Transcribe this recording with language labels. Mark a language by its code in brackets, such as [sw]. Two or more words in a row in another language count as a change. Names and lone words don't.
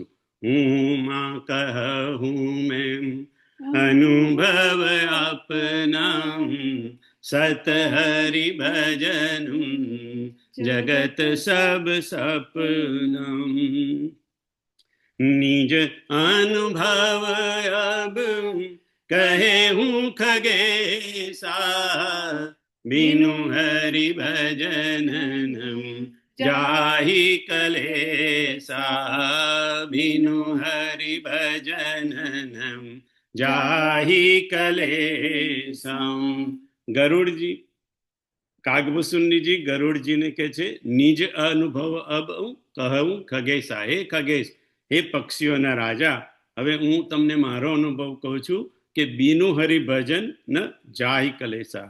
[hi] हूं मां कहूं में अनुभव आपना, सत हरि भजन जगत सब सपना. निज अनुभव अब कहे हूं खगेसा, बिनु हरि भजन जाहि कलेसा, बिनु हरि भजन जाहि कलेसा. [gu] ગરુડજી, કાગભૂષણજી ગરુડજીને કહે છે, [hi] निज अनुभव अब कहूं खगेसा. [gu] હે ખગેશ, હે પક્ષીઓના રાજા, હવે હું તમને મારો અનુભવ કહું છું કે [hi] बिनु हरिभजन न जाहि कलेसा.